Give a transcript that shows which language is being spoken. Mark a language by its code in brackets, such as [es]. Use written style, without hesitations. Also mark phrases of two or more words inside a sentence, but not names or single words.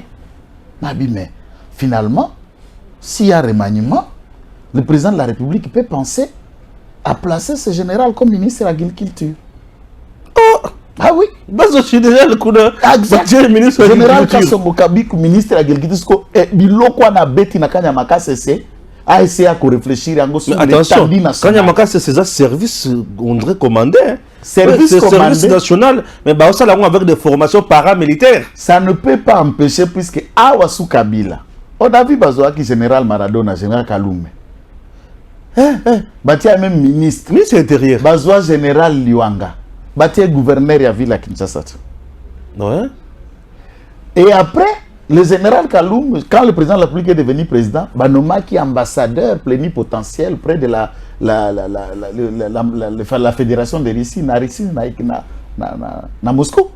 [fr] Mais finalement, s'il y a remaniement, le président de la République peut penser à placer ce général comme ministre de l'Agriculture. Oh! Ah oui, je suis déjà le coup de ministre de général Kassongo Kabik, ministre de l'Agriculture, et [ln] biloko na beti na [fr] Kanyamaka CC a essayé à réfléchir sur l'étendue nationale. Kanyamaka CC c'est un service on dirait commandé. Service national, mais bah ça là avec des formations paramilitaires. Ça ne peut pas empêcher puisque Awasu Kabila, on a vu Bazoaki général Maradona, général Kalume. Batia même ministre intérieur. Bazoa général Liwanga. Batia gouverneur à ville à Kinshasa. Ouais. Et après, le général Kaloum, quand le président de la République est devenu président, Banoma qui est ambassadeur plénipotentiel près de la fédération de Russie, na Moscou.